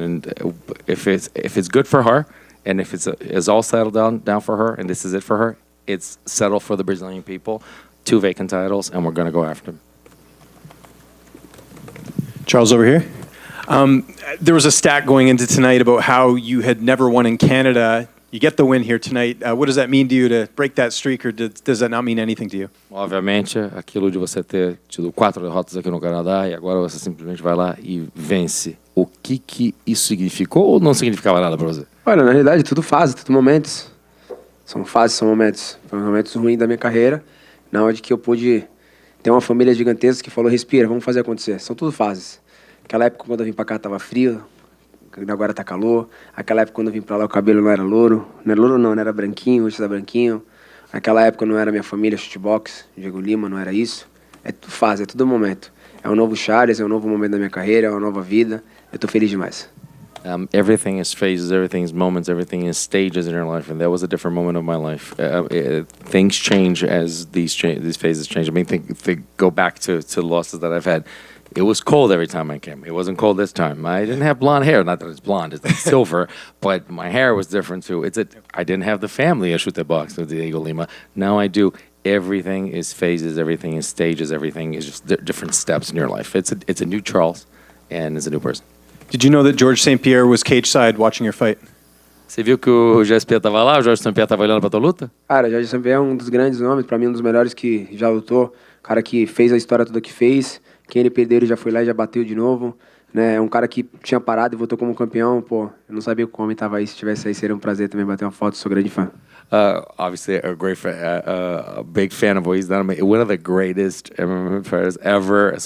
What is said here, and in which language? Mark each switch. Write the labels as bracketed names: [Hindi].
[English] And if it's good for her, and if it's all settled down for her, and this is it for her, it's settled for the Brazilian people. [Portuguese] 2 vacant titles, and we're going to go after them. [English] Charles, over here. There was a stat going into tonight about how you had never won in Canada. You get the win here tonight. What does that mean to you to break that streak, or does that not mean anything to you? [Portuguese] Obviamente, aquilo de você ter tido 4 derrotas aqui no Canadá e agora você simplesmente vai lá e vence. O que isso significou ou não significava nada para você? Olha, na realidade, tudo fase, tudo momentos. São fases, são momentos. Foram momentos ruins da minha carreira, na onde que eu pude ter uma família gigantesca que falou, respira, vamos fazer acontecer. São tudo fases. Aquela época, quando eu vim pra cá, tava frio, agora tá calor. Aquela época, quando eu vim pra lá, o cabelo não era louro. Não era louro, não era branquinho, hoje tá branquinho. Aquela época não era minha família, shootbox, Diego Lima, não era isso. É tudo fase, é tudo momento. É um novo Charles, é um novo momento da minha carreira, é uma nova vida. Eu tô feliz demais. [English] Everything is phases, everything is moments, everything is stages in your life, and that was a different moment of my life. Things change as these phases change. I mean, think go back to losses that I've had. It was cold every time I came. It wasn't cold this time. I didn't have blonde hair. Not that it's blonde, it's like silver, but my hair was different too. I didn't have the family issue with the box with Diego Lima. Now I do. Everything is phases, everything is stages, everything is just different steps in your life. It's a new Charles, and it's a new person. Did you know that Georges St-Pierre was cage side watching your fight? [Portuguese] Você viu que o Georges St-Pierre estava lá? O Georges St-Pierre estava olhando para tua luta? Cara, Georges St-Pierre é um dos grandes nomes, pra mim um dos melhores que já lutou. Cara que fez a história toda que fez. Quem ele perdeu, ele já foi lá e já bateu de novo. Né? É um cara que tinha parado e voltou como campeão. Pô, eu não sabia que o homem estava aí. Se estivesse aí, seria um prazer também bater uma foto. Sou grande fã. [English] Obviously, a great fan, a big fan of what he's done. One of the greatest MMA fighters ever.